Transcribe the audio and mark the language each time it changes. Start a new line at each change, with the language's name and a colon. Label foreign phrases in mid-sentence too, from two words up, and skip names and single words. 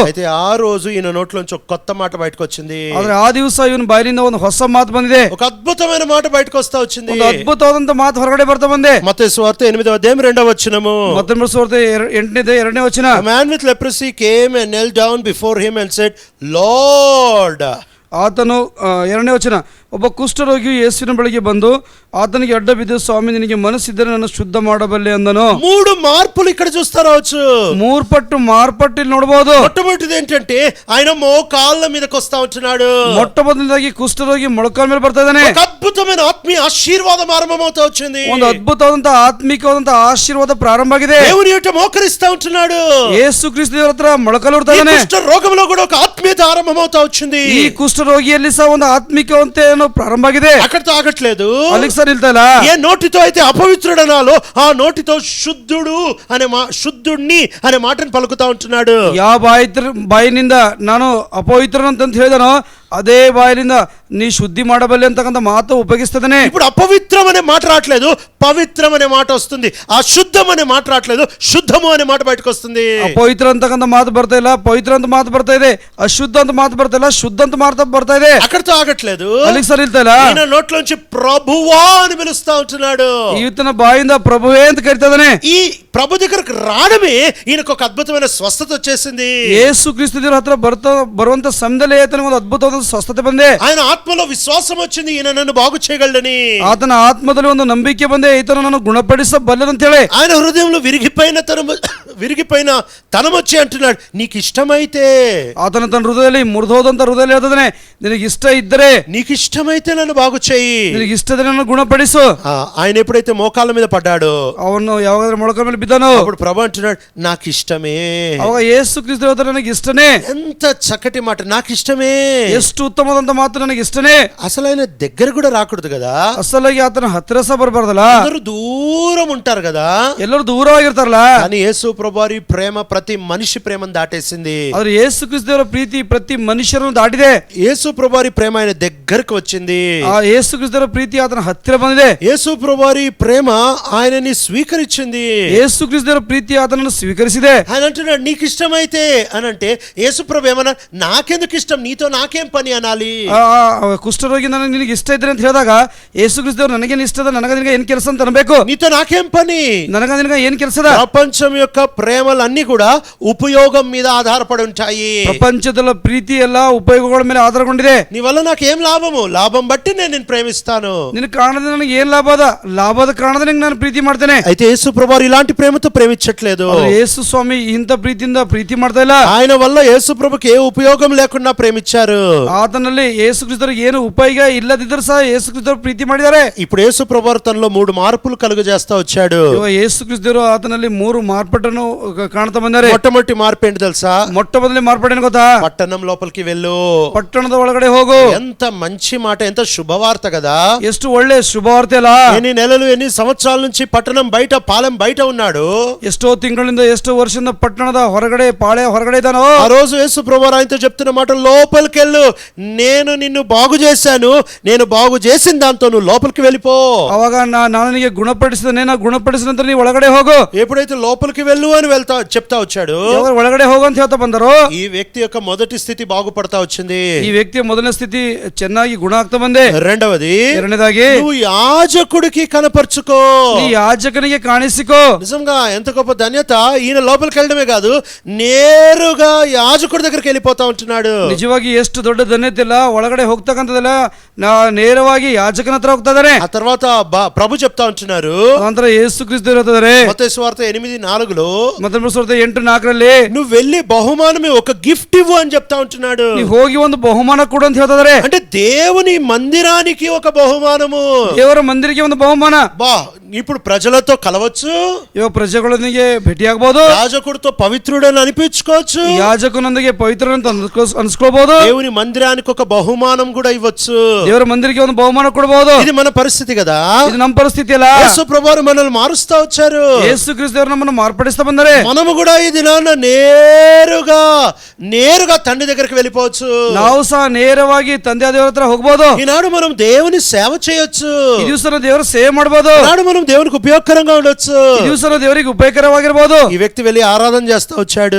Telugu: అయితే ఆ రోజు ఈయన నోట్లోంచి ఒక కొత్త మాట బయటకు వచ్చింది.
Kannada: ಆದ್ರೆ ಆ ದಿವಸ ಇವನ ಬಾಯಿಂದ ಒಂದು ಹೊಸ ಮಾತು ಬಂದಿದೆ.
Telugu: ఒక అద్భుతమైన మాట బయటకు వస్తా వచ్చింది.
Kannada: ಒಂದು ಅದ್ಭುತವಾದಂತ ಮಾತು ಹೊರಗಡೆ ಬರ್ತಾ ಬಂದೆ.
Telugu: మత్తయి సువార్త 8:2
Kannada: ಮತ್ತೊಂದು ಸುವಾರ್ತೆ 8:2 ವಚನ.
English: A man with leprosy came and knelt down before him and said, Lord.
Kannada: ಆತನು 2ನೇ ವಚನ. ಒಬ್ಬ ಕುಷ್ಠರೋಗಿಯು ಯೇಸುವಿನ ಬಳಿಗೆ ಬಂದು ಆತನಿಗೆ ಅಡ್ಡ ಬಿದ್ದು, ಸ್ವಾಮಿ ನಿನಗೆ ಮನಸ್ಸಿದ್ದರೆ ನನ್ನ ಶುದ್ಧ ಮಾಡಬಲ್ಲೆ ಅಂದನು.
Telugu: 3 మార్పులు ఇక్కడ చూస్తా రావచ్చు.
Kannada: 3 పట్టు మార్పಟ್ಟು ಇಲ್ಲಿ ನೋಡಬಹುದು.
Telugu: మొట్టమొదటిది ఏంటంటే ఆయన మోకాళ్ళ మీదకి వస్తా ఉంటున్నాడు.
Kannada: ಮೊಟ್ಟಮೊದಲನೇದಾಗಿ ಕುಷ್ಠರೋಗಿ ಮೊಳಕಾಲ ಮೇಲೆ ಬರ್ತಾ ಇದ್ದಾನೆ.
Telugu: ఒక అద్భుతమైన ఆత్మీయ ఆశీర్వాదం ఆరంభమవుతా వచ్చింది.
Kannada: ಒಂದು ಅದ್ಭುತವಾದಂತ ಆತ್ಮಿಕವಾದಂತ ಆಶೀರ್ವಾದ ಪ್ರಾರಂಭ ಆಗಿದೆ.
Telugu: దేవుని యొక్క మోకరిస్తా ఉంటున్నాడు.
Kannada: ಯೇಸು ಕ್ರಿಸ್ತ ದೇವರ ಹತ್ರ ಮೊಳಕಾಲು ಹೊರತಾ ಇದ್ದಾನೆ.
Telugu: కుష్ఠ రోగంలో కూడా ఒక ఆత్మీయత ఆరంభమవుతా వచ్చింది.
Kannada: ಈ ಕುಷ್ಠರೋಗಿಯಲ್ಲಿ ಸಹ ಒಂದು ಆತ್ಮಿಕವಂತೆ ಪ್ರಾರಂಭ ಆಗಿದೆ.
Telugu: అక్కడితో ఆగట్లేదు.
Kannada: ಅಲ್ಲಿಗೆ ಸರ್ ನಿಲ್ತಾ ಇಲ್ಲ.
Telugu: ఏ నోటితో అయితే అపవిత్రుడనాలో ఆ నోటితో శుద్ధుడు అనే శుద్ధుణ్ణి అనే మాటను పలుకుతా ఉంటున్నాడు.
Kannada: ಯಾವ ಬಾಯಿನಿಂದ ನಾನು ಅಪವಿತ್ರನಂತ ಹೇಳಿದನೋ ಅದೇ ಬಾಯಿನಿಂದ ನೀ ಶುದ್ಧಿ ಮಾಡಬಲ್ಲೆ ಅಂತಕ್ಕಂಥ ಮಾತು ಉಪಯೋಗಿಸ್ತದನೆ.
Telugu: ఇప్పుడు అపవిత్రం అనే మాట రావట్లేదు, పవిత్రం అనే మాట వస్తుంది. అశుద్ధం అనే మాట రావట్లేదు, శుద్ధము అనే మాట బయటకు వస్తుంది.
Kannada: ಅಪವಿತ್ರ ಅಂತಕ್ಕಂಥ ಮಾತು ಬರ್ತಾ ಇಲ್ಲ, ಪವಿತ್ರ ಅಂತ ಮಾತು ಬರ್ತಾ ಇದೆ. ಅಶುದ್ಧ ಅಂತ ಮಾತು ಬರ್ತಾ ಇಲ್ಲ, ಶುದ್ಧ ಅಂತ ಮಾತು ಬರ್ತಾ ಇದೆ.
Telugu: అక్కడితో ఆగట్లేదు.
Kannada: ಅಲ್ಲಿಗೆ ಸರಿ ಇಲ್ತಾ ಇಲ್ಲ.
Telugu: ఈయన నోట్లోంచి ప్రభువా అని పిలుస్తా ఉంటున్నాడు.
Kannada: ಈತನ ಬಾಯಿಂದ ಪ್ರಭುವೇ ಅಂತ ಕರಿತಾ ಇದ್ದಾನೆ.
Telugu: ఈ ప్రభు దగ్గరకు రావడమే ఈయనకు ఒక అద్భుతమైన స్వస్థత వచ్చేసింది.
Kannada: ಯೇಸು ಕ್ರಿಸ್ತ ದೇವರ ಹತ್ರ ಬರುವಂತ ಸಮಯದಲ್ಲಿ ಆತನಿಗೆ ಒಂದು ಅದ್ಭುತವಾದ ಸ್ವಸ್ಥತೆ ಬಂದೆ.
Telugu: ఆయన ఆత్మలో విశ్వాసం వచ్చింది, ఈయన నన్ను బాగు చేయగలడని.
Kannada: ಆತನ ಆತ್ಮದಲ್ಲಿ ಒಂದು ನಂಬಿಕೆ ಬಂದೆ, ಈತನ ನಾನು ಗುಣಪಡಿಸಬಲ್ಲನಂತ ಹೇಳಿ.
Telugu: ఆయన హృదయంలో విరిగిపోయిన తనం వచ్చి అంటున్నాడు, నీకు ఇష్టమైతే.
Kannada: ಆತನ ತನ್ನ ಹೃದಯದಲ್ಲಿ ಮುರಿದೋದಂತ ಹೃದಯ ಹೇಳ್ತಾನೆ, ನಿನಗೆ ಇಷ್ಟ ಇದ್ದರೆ,
Telugu: నీకు ఇష్టమైతే నన్ను బాగు చేయి,
Kannada: ನಿನಗೆ ಇಷ್ಟದ್ರೆ ನನ್ನ ಗುಣಪಡಿಸು.
Telugu: ఆయన ఎప్పుడైతే మోకాళ్ళ మీద పడ్డాడో,
Kannada: ಅವನು ಯಾವಾಗಾದ್ರೂ ಮೊಳಕಾಲ ಮೇಲೆ ತುಂಬಿಕೊಂಡಿದ್ದಾನೋ
Telugu: అప్పుడు ప్రభు అంటున్నాడు నాకు ఇష్టమే.
Kannada: ಅವಾಗ ಯೇಸು ಕ್ರಿಸ್ತ ಹೇಳ್ತಾರೆ ನನಗೆ ಇಷ್ಟನೇ.
Telugu: ఎంత చక్కటి మాట, నాకు ఇష్టమే.
Kannada: ಎಷ್ಟು ಉತ್ತಮವಾದಂತ ಮಾತು, ನನಗೆ ಇಷ್ಟನೇ.
Telugu: అసలు ఆయన దగ్గర కూడా రాకూడదు కదా,
Kannada: ಅಸಲಾಗಿ ಆತನ ಹತ್ತಿರ ಸಹ ಬರಬಾರ್ದಲ್ಲ,
Telugu: అందరూ దూరం ఉంటారు కదా,
Kannada: ಎಲ್ಲರೂ ದೂರವಾಗಿರ್ತಾರಲ್ಲ.
Telugu: కానీ యేసు ప్రభువారి ప్రేమ ప్రతి మనిషి ప్రేమను దాటేసింది.
Kannada: ಆದ್ರೆ ಯೇಸು ಕ್ರಿಸ್ತನ ಪ್ರೀತಿ ಪ್ರತಿ ಮನುಷ್ಯರನ್ನು ದಾಟಿದೆ.
Telugu: యేసు ప్రభువారి ప్రేమ ఆయన దగ్గరకు వచ్చింది.
Kannada: ಆ ಯೇಸು ಕ್ರಿಸ್ತನ ಪ್ರೀತಿ ಆತನ ಹತ್ತಿರ ಬಂದಿದೆ.
Telugu: యేసు ప్రభువారి ప్రేమ ఆయనని స్వీకరించింది.
Kannada: ಯೇಸು ಕ್ರಿಸ್ತನ ಪ್ರೀತಿ ಆತನನ್ನು ಸ್ವೀಕರಿಸಿದೆ.
Telugu: ఆయన అంటున్నాడు నీకు ఇష్టమైతే అని అంటే, యేసు ప్రభు ఏమన్నా నాకెందుకు ఇష్టం, నీతో నాకేం పని అనాలి.
Kannada: ಕುಷ್ಠರೋಗಿ ನನಗೆ ನಿನಗೆ ಇಷ್ಟ ಇದ್ರೆ ಅಂತ ಹೇಳಿದಾಗ ಯೇಸು ಕ್ರಿಸ್ತರು ನನಗೇನು ಇಷ್ಟದ, ನನಗ ನಿನಗೆ ಏನ್ ಕೆಲಸ ಅಂತ ಅನ್ಬೇಕು.
Telugu: నీతో నాకేం పని,
Kannada: ನನಗ ನಿನಗ ಏನ್ ಕೆಲಸದ.
Telugu: ప్రపంచం యొక్క ప్రేమలన్నీ కూడా ఉపయోగం మీద ఆధారపడి ఉంటాయి.
Kannada: ಪ್ರಪಂಚದ ಪ್ರೀತಿ ಎಲ್ಲ ಉಪಯೋಗಗಳ ಮೇಲೆ ಆಧಾರಗೊಂಡಿದೆ.
Telugu: నీ వల్ల నాకేం లాభము, లాభం బట్టి నేను నిన్ను ప్రేమిస్తాను.
Kannada: ನಿನ್ನ ಕಾರಣದ ನನಗೆ ಏನ್ ಲಾಭ ಅದ, ಲಾಭದ ಕಾರಣದ ನಾನು ಪ್ರೀತಿ ಮಾಡ್ತೇನೆ.
Telugu: అయితే యేసు ప్రభువారు ఇలాంటి ప్రేమతో ప్రేమించట్లేదు.
Kannada: ಯೇಸು ಸ್ವಾಮಿ ಇಂಥ ಪ್ರೀತಿಯಿಂದ ಪ್ರೀತಿ ಮಾಡ್ತಾ ಇಲ್ಲ.
Telugu: ఆయన వల్ల యేసు ప్రభుకి ఏ ఉపయోగం లేకుండా ప్రేమించారు.
Kannada: ಆತನಲ್ಲಿ ಯೇಸು ಕ್ರಿಸ್ತರಿಗೆ ಏನು ಉಪಯೋಗ ಇಲ್ಲದಿದ್ದರೂ ಸಹ ಯೇಸು ಕ್ರಿಸ್ತರು ಪ್ರೀತಿ ಮಾಡಿದ್ದಾರೆ.
Telugu: ఇప్పుడు యేసు ప్రభువారు తనలో 3 మార్పులు కలుగజేస్తా వచ్చాడు.
Kannada: ಯೇಸು ಕ್ರಿಸ್ತರು ಆತನಲ್ಲಿ 3 ಮಾರ್ಪಾಟನ್ನು ಕಾಣ್ತಾ ಬಂದಾರೆ.
Telugu: మొట్టమొదటి మార్పు ఏంటి తెలుసా?
Kannada: ಮೊಟ್ಟ ಮೊದಲನೇ ಮಾರ್ಪಾಟೇನು ಗೊತ್ತಾ?
Telugu: పట్టణం లోపలికి వెళ్ళు,
Kannada: ಪಟ್ಟಣದ ಒಳಗಡೆ ಹೋಗು.
Telugu: ఎంత మంచి మాట, ఎంత శుభవార్త కదా.
Kannada: ಎಷ್ಟು ಒಳ್ಳೆ ಶುಭವಾರ್ತೆ ಅಲ್ಲ.
Telugu: ఎన్ని నెలలు ఎన్ని సంవత్సరాల నుంచి పట్టణం బయట, పాలెం బయట ఉన్నాడు.
Kannada: ಎಷ್ಟೋ ತಿಂಗಳಿಂದ ಎಷ್ಟೋ ವರ್ಷದಿಂದ ಪಟ್ಟಣದ ಹೊರಗಡೆ, ಪಾಳೆ ಹೊರಗಡೆ ಇದ್ದಾನೋ.
Telugu: ఆ రోజు యేసు ప్రభువారు ఆయనతో చెప్తున్న మాట, లోపలికి వెళ్ళు, నేను నిన్ను బాగు చేశాను, నేను బాగు చేసిన దాంతో నువ్వు లోపలికి వెళ్ళిపో.
Kannada: ಅವಾಗ ನಾನು ನಿನಗೆ ಗುಣಪಡಿಸಿದನೆ, ನಾ ಗುಣಪಡಿಸಿದ ನಂತರ ನೀವು ಒಳಗಡೆ ಹೋಗು.
Telugu: ఎప్పుడైతే లోపలికి వెళ్ళు అని చెప్తా వచ్చాడు,
Kannada: ಒಳಗಡೆ ಹೋಗು ಅಂತ ಹೇಳ್ತಾ ಬಂದರು.
Telugu: ఈ వ్యక్తి యొక్క మొదటి స్థితి బాగుపడతా వచ్చింది.
Kannada: ಈ ವ್ಯಕ್ತಿಯ ಮೊದಲನೇ ಸ್ಥಿತಿ ಚೆನ್ನಾಗಿ ಗುಣ ಆಗ್ತಾ ಬಂದೆ.
Telugu: రెండవది,
Kannada: ಎರಡನೇದಾಗಿ
Telugu: నువ్వు యాజకుడికి కనపరుచుకో.
Kannada: ಈ ಯಾಜಕನಿಗೆ ಕಾಣಿಸಿಕೋ.
Telugu: నిజంగా ఎంత గొప్ప ధన్యత. ఈయన లోపలికి వెళ్ళడమే కాదు, నేరుగా యాజకుడి దగ్గరికి వెళ్ళిపోతా ఉంటున్నాడు.
Kannada: ನಿಜವಾಗಿ ಎಷ್ಟು ದೊಡ್ಡ ಧನ್ಯತೆ ಇಲ್ಲ, ಒಳಗಡೆ ಹೋಗ್ತಕ್ಕಂಥದ್ದೆಲ್ಲ ನೇರವಾಗಿ ಯಾಜಕನ ಹತ್ರ ಹೋಗ್ತಾ ಇದಾರೆ.
Telugu: ఆ తర్వాత ప్రభు చెప్తా ఉంటున్నారు,
Kannada: ನಂತರ ಯೇಸು ಕ್ರಿಸ್ತ ಹೇಳ್ತಿದ್ದಾರೆ
Telugu: మత్తయి సువార్త 8:4లో,
Kannada: ಮತ್ತೊಂದು ಸುವಾರ್ತೆ 8:4ರಲ್ಲಿ,
Telugu: నువ్వు వెళ్ళి బహుమానమే ఒక గిఫ్ట్ ఇవ్వు అని చెప్తా ఉంటున్నాడు.
Kannada: ನೀವು ಹೋಗಿ ಒಂದು ಬಹುಮಾನ ಕೊಡು ಅಂತ ಹೇಳ್ತಿದ್ದಾರೆ.
Telugu: అంటే దేవుని మందిరానికి ఒక బహుమానము,
Kannada: ದೇವರ ಮಂದಿರಕ್ಕೆ ಒಂದು ಬಹುಮಾನ.
Telugu: బా ఇప్పుడు ప్రజలతో కలవచ్చు,
Kannada: ಇವಾಗ ಪ್ರಜೆಗಳೊಂದಿಗೆ ಭೇಟಿಯಾಗಬಹುದು,
Telugu: యాజకుడితో పవిత్రుడని అనిపించుకోవచ్చు,
Kannada: ಯಾಜಕನೊಂದಿಗೆ ಪವಿತ್ರರಂತ ಅನ್ಸ್ಕೊಳ್ಬಹುದು,
Telugu: దేవుని మందిరానికి ఒక బహుమానం కూడా ఇవ్వచ్చు.
Kannada: ದೇವರ ಮಂದಿರಕ್ಕೆ ಒಂದು ಬಹುಮಾನ ಕೊಡಬಹುದು.
Telugu: ఇది మన పరిస్థితి కదా.
Kannada: ಇದು ನಮ್ಮ ಪರಿಸ್ಥಿತಿ ಅಲ್ಲ.
Telugu: యేసు ప్రభువారు మనల్ని మారుస్తా వచ్చారు.
Kannada: ಯೇಸು ಕ್ರಿಸ್ತರು ನಮ್ಮನ್ನು ಮಾರ್ಪಡಿಸ್ತಾ ಬಂದರೆ
Telugu: మనము కూడా ఈ దినాన నేరుగా తండ్రి దగ్గరికి వెళ్ళిపోవచ్చు.
Kannada: ನಾವು ಸಹ ನೇರವಾಗಿ ತಂದೆ ದೇವರ ಹತ್ರ ಹೋಗಬಹುದು.
Telugu: ఈనాడు మనం దేవుని సేవ చేయొచ్చు.
Kannada: ಈ ದಿವಸ ದೇವರ ಸೇವೆ ಮಾಡಬಹುದು.
Telugu: ఈనాడు మనం దేవునికి ఉపయోగకరంగా ఉండొచ్చు.
Kannada: ಈ ದಿವಸ ದೇವರಿಗೆ ಉಪಯೋಗಕರವಾಗಿರಬಹುದು.
Telugu: ఈ వ్యక్తి వెళ్ళి ఆరాధన చేస్తా వచ్చాడు.